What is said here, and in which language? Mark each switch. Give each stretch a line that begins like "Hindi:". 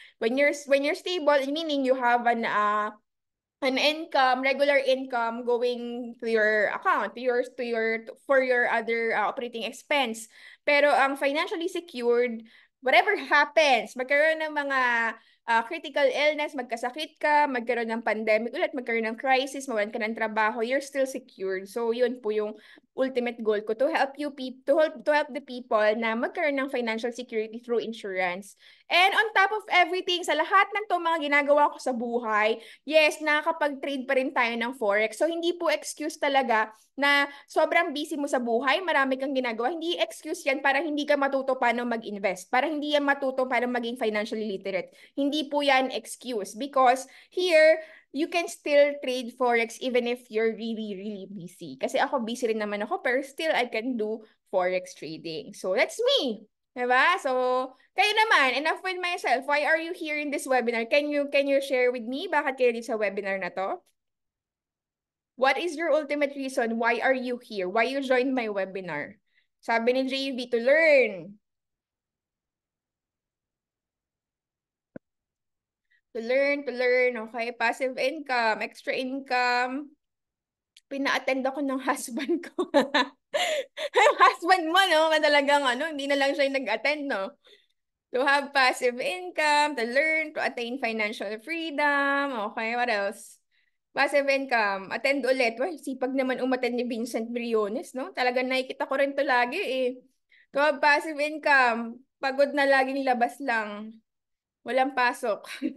English: When you're stable, meaning you have an income, regular income going to your account, for your other operating expense.
Filipino: Pero ang financially secured, whatever happens, magkaroon ng mga
English: critical illness,
Filipino: magkasakit ka, magkaroon ng pandemic ulit, magkaroon ng crisis,
English: mawalan ka ng trabaho, you're still secured.
Filipino: So yun po yung
English: ultimate goal ko, to help to help the people na magkaroon ng financial security through insurance.
Filipino: And on top of everything, sa lahat ng to mga ginagawa ko sa buhay, yes, nakakapag-trade pa rin tayo ng forex. So hindi po excuse talaga na sobrang busy mo sa buhay, marami kang ginagawa. Hindi excuse yan para hindi ka matuto paano mag-invest, para hindi yan matuto paano maging financially literate. Hindi po yan excuse,
English: because here, you can still trade forex even if you're really, really busy.
Filipino: Kasi ako busy rin naman ako,
English: pero still I can do forex trading. So that's me. Diba? So, kayo naman, enough with myself. Why are you here in this webinar? Can you share with me
Filipino: bakit kayo dito sa webinar na to?
English: What is your ultimate reason? Why are you here? Why you joined my webinar?
Filipino: Sabi ni JV,
English: to learn. To learn, okay? Passive income, extra income.
Filipino: Pina-attend ako ng husband ko. Yung husband mo, no? Talagang hindi na lang siya yung nag-attend, no?
English: To have passive income, to learn, to attain financial freedom. Okay, what else? Passive income.
Filipino: Attend ulit. Wah, sipag naman umattend ni Vincent Briones, no? Talagang nakikita ko rin to lagi, eh.
English: To have passive income.
Filipino: Pagod na laging labas lang. Walang pasok.